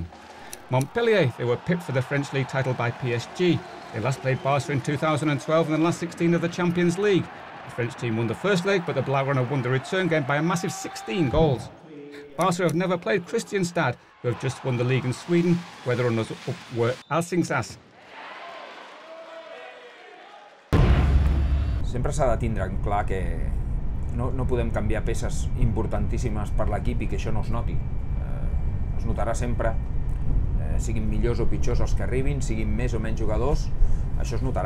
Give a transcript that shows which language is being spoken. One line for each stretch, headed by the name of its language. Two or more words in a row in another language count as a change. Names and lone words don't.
English: Montpellier, they were pipped for the French league title by PSG. They last played Barca in 2012 in the last 16 of the Champions League. The French team won the first leg, but the Blaugrana won the return game by a massive 16 goals. Barca have never played Kristianstad, who have just won the league in Sweden, where the runners-up were Helsingborg.
Catalan: Sempre s'ha de tindre en clar que no podem canviar peces importantíssimes per l'equip i que això no es noti. Es notarà sempre, siguin millors o pitjors els que arribin, siguin més o menys jugadors, això es notarà.